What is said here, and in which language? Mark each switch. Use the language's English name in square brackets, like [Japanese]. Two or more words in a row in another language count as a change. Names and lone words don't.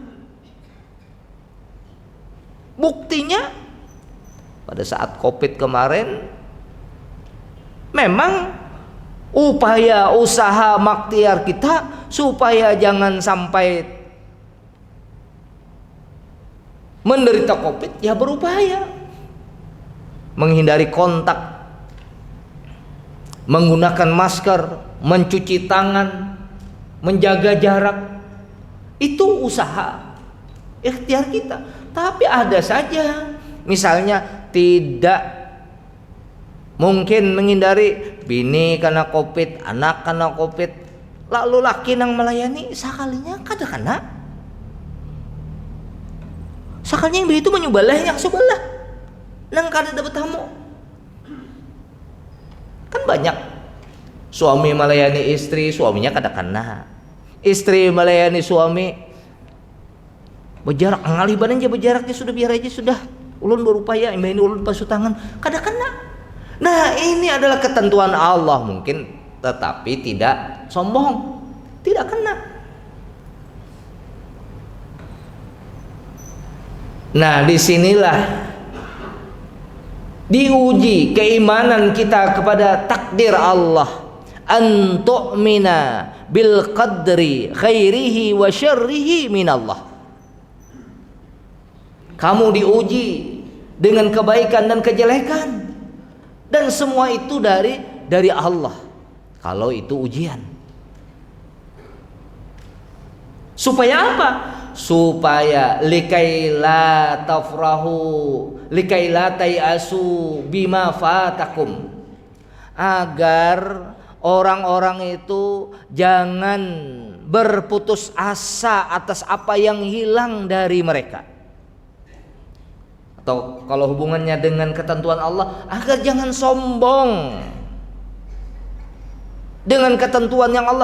[Indonesian] Buktinya pada saat Covid kemarin, memang upaya usaha makhtiar kita supaya jangan sampai menderita Covid, ya berupaya menghindari kontak, menggunakan masker, mencuci tangan, menjaga jarak. Itu usaha ikhtiar kita. Tapi ada saja, misalnya tidak mungkin menghindari bini karena Covid, anak karena Covid, [Banjar] lalu laki nang melayani sakalinya kada kena. Sakalinya yang itu menyubalah yang sebelah nang kada dapat tamu. Kan banyak suami melayani istri, suaminya kada kena. Istri melayani suami, berjarak ngaliban aja berjaraknya sudah, biar aja sudah. Ulun berupaya, ini ulun basuh tangan, kada kena. [Indonesian] Nah, ini adalah ketentuan Allah mungkin, tetapi tidak sombong, tidak kena. Nah, disinilah diuji keimanan kita kepada takdir Allah. [Arabic] أن تؤمن بالقدر خيره وشره من الله. [Indonesian] Kamu diuji dengan kebaikan dan kejelekan, dan semua itu dari Allah. Kalau itu ujian, supaya apa? [Arabic] Supaya لكيلا تفرحوا لكيلا تيأسوا بما فاتكم, [Indonesian] agar orang-orang itu jangan berputus asa atas apa yang hilang dari mereka. Atau kalau hubungannya dengan ketentuan Allah, agar jangan sombong dengan ketentuan yang Allah.